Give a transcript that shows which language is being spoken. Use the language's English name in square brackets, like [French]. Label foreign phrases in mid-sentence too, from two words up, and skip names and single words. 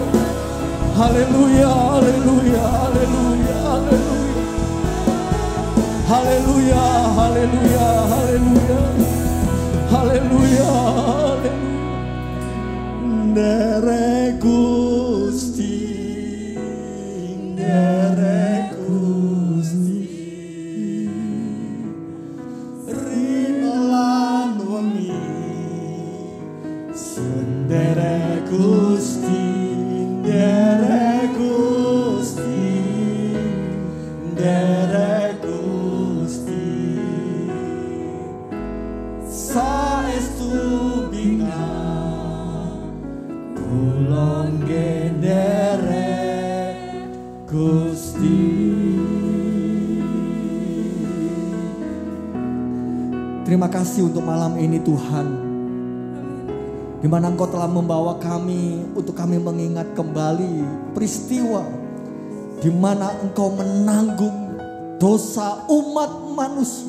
[Javanese] Haleluya, haleluya, haleluya, haleluya. Haleluya, haleluya, haleluya. Haleluya, haleluya. Nderek Gusti, nderek Gusti. Rino lan wengi senderek Gusti, nderek Gusti, nderek Gusti. Saestu bina kula nderek Gusti. [Indonesian] Terima kasih untuk malam ini Tuhan, di mana Engkau telah membawa kami untuk kami mengingat kembali peristiwa di mana Engkau menanggung dosa umat manusia.